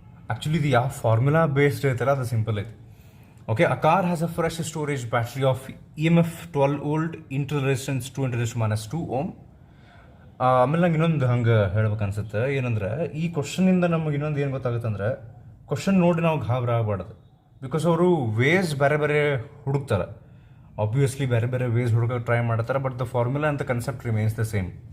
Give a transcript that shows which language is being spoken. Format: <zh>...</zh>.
<kn>Actually ಇದು ಯಾವ formula based ಐತಲ್ಲ ಅದು ಸಿಂಪಲ್ ಐತೆ.</kn> <en>Okay, a car has a fresh storage battery of EMF 12 volt, internal resistance 2 ohm.</en> <kn>ಆಮೇಲೆ ನಂಗೆ ಇನ್ನೊಂದು ಹಂಗೆ ಹೇಳ್ಬೇಕು ಅನ್ಸುತ್ತೆ. ಏನಂದ್ರೆ ಈ ಕ್ವಶನಿಂದ ನಮಗೆ ಇನ್ನೊಂದು ಏನು ಗೊತ್ತಾಗುತ್ತೆ ಅಂದ್ರೆ, ಕ್ವಶನ್ ನೋಡಿ ನಾವು ಗಾಬರಿ ಆಗಬಾರ್ದು. ಬಿಕಾಸ್ ಅವರು ವೇಸ್ ಬೇರೆ ಬೇರೆ ಹುಡುಕ್ತಾರೆ, ಆಬ್ವಿಯಸ್ಲಿ ಬೇರೆ ಬೇರೆ ವೇಸ್ ಹುಡುಕೋಕೆ ಟ್ರೈ ಮಾಡ್ತಾರೆ,</kn> <en>But the formula ಅಂತ concept remains the same.</en>